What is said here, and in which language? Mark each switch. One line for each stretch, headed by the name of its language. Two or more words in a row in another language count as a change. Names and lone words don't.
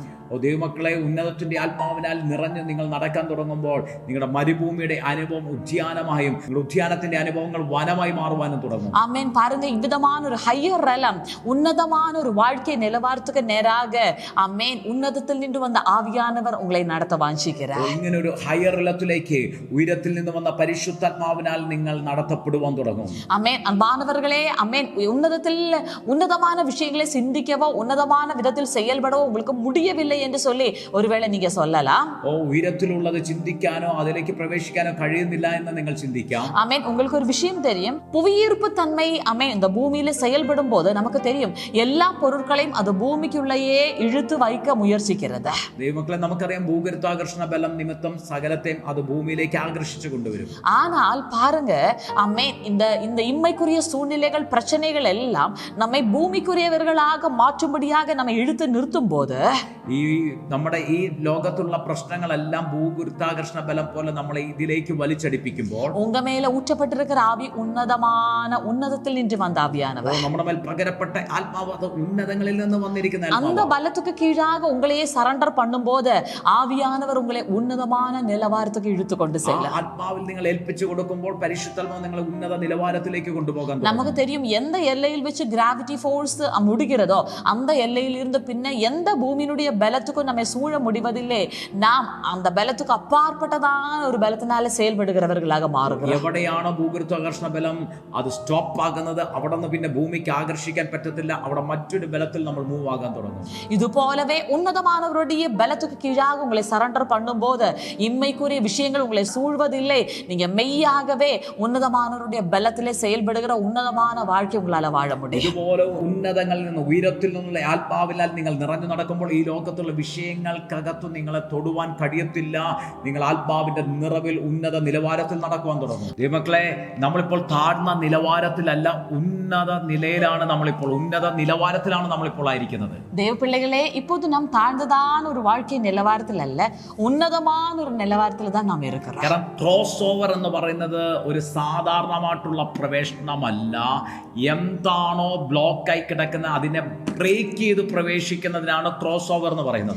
Malayalam: ദൈവമക്കളെ, ഉന്നതത്തിന്റെ ആത്മാവിനാൽ നിറഞ്ഞ് നിങ്ങൾ നടക്കാൻ തുടങ്ങുമ്പോൾ നിങ്ങളുടെ മരുഭൂമിയുടെ അനുഭവം ഉദ്യാനമായും നിങ്ങളുടെ ഉദ്യാനത്തിന്റെ അനുഭവങ്ങൾ വനമായി മാറുവാനും തുടങ്ങും.
Tamil: ஆமென். பாருங்க, இவ்விதமான ஒரு
English: higher realm,
Tamil: உன்னதமான ஒரு வாழ்க்கை நிலவாரத்துக்கு நேராக ஆமென் உன்னதத்தில் நின்று வந்த ஆவியானவர் உங்களை நடத்த വാഞ്ചിக்கிறார்.
Malayalam: ഇങ്ങനെ ഒരു ഹയർ റെലത്തിലേക്ക് ഉയരത്തിൽ നിന്ന് വന്ന പരിശുദ്ധാത്മാവിനാൽ നിങ്ങൾ നടത്തപ്പെടുവാൻ തുടങ്ങും.
Tamil: ஆமென். அன்பானவர்களே, ஆமென், உன்னதமான விஷயங்களை சிந்திக்கவோ உன்னதமான விதத்தில் செயல்படவோ உங்களுக்கு முடியவில்லை என்று சொல்லி ஒருவேளை நீங்க சொல்லலாம்.
Malayalam: ഉയരത്തിലുള്ളത് ചിന്തിക്കാനോ അതിലേക്ക് പ്രവേശിക്കാനോ കഴിയുന്നില്ല എന്ന് നിങ്ങൾ ചിന്തിക്കാം.
Tamil: ஆமென். உங்களுக்கு ஒரு விஷயம் தெரியும், புவியீர்ப்பு தன்மை ஆமென் இந்த பூமியில செயல்படும் போது நமக்கு தெரியும் எல்லா பொருட்களையும் அது பூமிக்குள்ளேயே இழுத்து வைக்க முயற்சிக்கிறது.
Malayalam: ദൈവമക്കളെ, നമുക്കറിയാം ഭൂഗുരുത്വാകർഷണ ബലം നിമിത്തം സകലത്തെയും അത് ഭൂമിയിലേക്ക് ആകർഷിച്ചു കൊണ്ടുവരും.
Tamil: ஆனால் பாருங்க ஆமென், இந்த இம்மைக்குரிய சூழ்நிலைகள் பிரச்சனைகள் எல்லாம் நம்மை பூமிக்குரியவர்களாக மாற்றும்படியாக நம்மை இழுத்து நிறுத்தும் போது
Malayalam: ഈ നമ്മുടെ ഈ ലോകത്തുള്ള പ്രശ്നങ്ങളെല്ലാം ഭൂഗുരുത്വാകർഷണ ബലം പോലെ നമ്മളെ ഇതിലേക്ക് വലിച്ചടിപ്പിക്കുമ്പോൾ
Tamil: உங்க மேல ஊற்றப்பட்டிருக்கிற ஆவி உன்னதத்தில் நின்று வந்த ஆவியானவர்,
Malayalam: നമ്മുടെ മേൽ പകരപ്പെട്ട ആത്മാവ് അത് ഉന്നതങ്ങളിൽ നിന്ന് വന്നിരിക്കുന്ന
Tamil: அந்த பலத்துக்கு கீழாக உங்களையே சரண்டர் பண்ணும்போது ஆவியானவர் உங்களை உன்னதமான நிலவாரத்துக்கு இழுத்து கொண்டு செல்ல
Malayalam: ആത്മാവിൽ നിങ്ങൾ ഏൽപ്പിച്ചു കൊടുക്കുമ്പോൾ പരിശുദ്ധാത്മാവ് നിങ്ങളെ ഉന്നത നിലവാരത്തിലേക്ക് കൊണ്ടുപോകാൻ
Tamil: நமக்கு தெரியும் எந்த எல்லையில் வச்சு
English: gravity force
Tamil: முடிகிறதோ அந்த எல்லையில் இருந்து பின்ன எந்த பூமியினுடைய பலத்துக்கும் நம்மை சூழ முடிவதில்லை. நாம் அந்த பலத்துக்கு அப்பாற்பட்டதான ஒரு பலத்தினால செயல்படுகிறவர்களாக மாறுகிறோம்.
Malayalam: എവിടെയാണോ ഭൂഗുരുത്വാകർഷണ ബലം അത് സ്റ്റോപ്പ് ആകുന്നത് അവിടെ നിന്ന് പിന്നെ ഭൂമിക്ക് ആകർഷിക്കാൻ പറ്റത്തില്ല. അവിടെ മറ്റൊരു ബലത്തിൽ നമ്മൾ മൂവ് ആകാൻ തുടങ്ങും.
Tamil: இது போலவே உன்னதமானவருடைய பலத்துக்கு கீழாக உங்களை சரண்டர் பண்ணும்போது இம்மைக்குரிய விஷயங்கள் உங்களை சூழ்வதில்லை. நீங்க மெய்யாகவே உன்னதமானவருடைய பலத்திலே செயல்படுகிற உன்னதமான வாழ்க்கை உங்களால வாழ முடியும்.
Malayalam: ഇതുപോലെ ഉന്നതങ്ങളിൽ നിന്ന് ഉയരത്തിൽ നിന്നുള്ള ആത്മാവിനാൽ നിങ്ങൾ നിറഞ്ഞു നടക്കുമ്പോൾ ഈ ലോകത്തുള്ള വിഷയങ്ങൾക്കകത്ത് നിങ്ങളെ തൊടുവാൻ കഴിയത്തില്ല. നിങ്ങൾ ആത്മാവിന്റെ നിറവിൽ ഉന്നത നിലവാരത്തിൽ നടക്കുവാൻ തുടങ്ങും. ദൈവമക്കളെ, നമ്മളിപ്പോൾ താഴ്ന്ന നിലവാരത്തിലല്ല, ഉന്നത നിലയിലാണ് നമ്മളിപ്പോൾ, ഉന്നത നിലവാരത്തിലാണ് നമ്മളിപ്പോൾ ആയിരിക്കുന്നത്.
Tamil: தேவப்பிள்ளைகளே, இப்போது நாம் தாழ்ந்ததான ஒரு வாழ்க்கை நிலவாரத்தில் அல்ல, உன்னதமான ஒரு நிலவாரத்தில் தான் நாம் இருக்கிறோம்.
Malayalam: കാരണം
English: cross over
Malayalam: എന്ന് പറയുന്നത് ഒരു സാധാരണമായിട്ടുള്ള പ്രവേശനമല്ല. എന്താണോ ബ്ലോക്കായി കിടക്കുന്ന അതിനെ ബ്രേക്ക് ചെയ്ത് പ്രവേശിക്കുന്നതിനാണ്
English: cross over
Malayalam: എന്ന് പറയുന്നത്.